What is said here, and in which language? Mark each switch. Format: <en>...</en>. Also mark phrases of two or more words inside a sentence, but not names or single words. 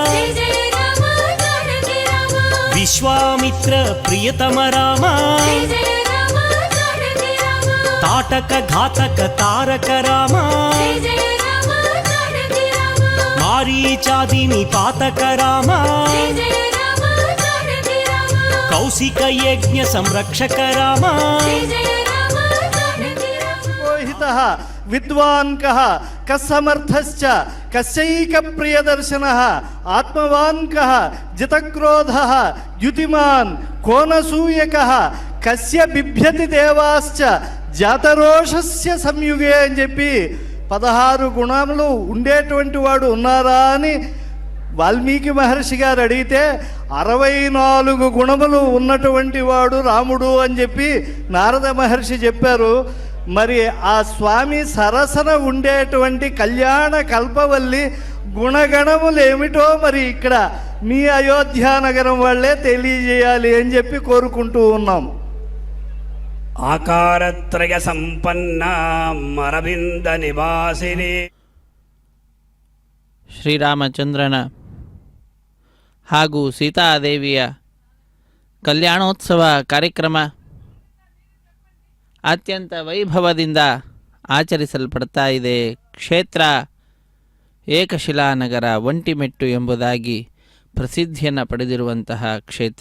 <sa>ವಿಶ್ವಾಮಿತ್ರ ಪ್ರಿಯತಮ ರಾಮ, ತಾಟಕ ಘಾತಕ ತಾರಕ ರಾಮ, ಮಾರೀಚಾದಿನಿ ಪಾತಕ ರಾಮ, ಕೌಶಿಕ ಯಜ್ಞ ಸಂರಕ್ಷಕ ರಾಮ, ಪುರೋಹಿತಃ ವಿದ್ವಾನ್ ಕಃ ಕಸ್ಸಮರ್ಥಶ್ಚ ಕಸ್ಯೈಕ ಪ್ರಿಯದರ್ಶನಃ ಆತ್ಮವಾನ್ ಕಃ ಜಿತಕ್ರೋಧಃ ದ್ಯುತಿಮಾನ್ కోనసూయకః కస్య బిభ్యతి దేవాశ్చ జాతరోషస్య సంయుగే</sa> <te>అని చెప్పి 16 గుణములు ఉండేటువంటి వాడు ఉన్నారా అని వాల్మీకి మహర్షి గారు అడిగితే 64 గుణములు ఉన్నటువంటి వాడు రాముడు అని చెప్పి నారద మహర్షి చెప్పారు. మరి ఆ స్వామి సరసన ఉండేటువంటి కళ్యాణ కల్పవల్లి గుణగణములు ఏమిటో మరి ఇక్కడ మీ అయోధ్య నగరం వాళ్ళే తెలియజేయాలి అని చెప్పి కోరుకుంటూ ఉన్నాం.</te> <sa>ఆకారత్రయ సంపన్న అరవింద నివాసిని</sa> <kn>ಶ್ರೀರಾಮಚಂದ್ರನ ಹಾಗೂ ಸೀತಾದೇವಿಯ ಕಲ್ಯಾಣೋತ್ಸವ ಕಾರ್ಯಕ್ರಮ ಅತ್ಯಂತ ವೈಭವದಿಂದ ಆಚರಿಸಲ್ಪಡ್ತಾ ಇದೆ. ಕ್ಷೇತ್ರ ಏಕಶಿಲಾನಗರ ಒಂಟಿಮೆಟ್ಟು ಎಂಬುದಾಗಿ ಪ್ರಸಿದ್ಧಿಯನ್ನು ಪಡೆದಿರುವಂತಹ ಕ್ಷೇತ್ರ.</kn>